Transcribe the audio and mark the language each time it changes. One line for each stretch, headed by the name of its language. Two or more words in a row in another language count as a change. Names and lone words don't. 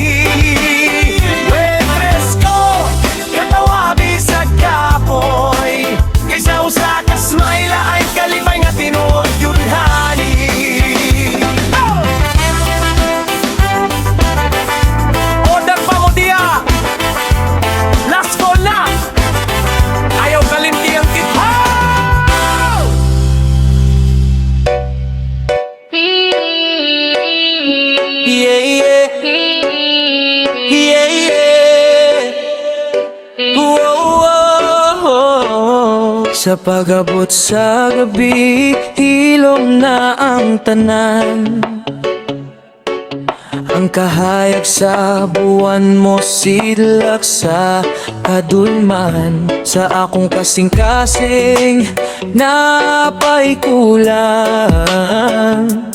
Cebuano: Waitress ko, katawa bisag kapoy, kaysa usa ka smile ay kalipay nga tinuod yung hani. Order pa mo diya,
English: last call
Cebuano: na, ayaw kalimti ang kitha.
English: Yeah, yeah. Yeah, yeah. Whoa, whoa.
Cebuano: Sa pag-abot sa gabi, ilong na ang tanan. Ang kahayag sa buwan mo, silak sa kadulman. Sa akong kasing-kasing, napay kulang.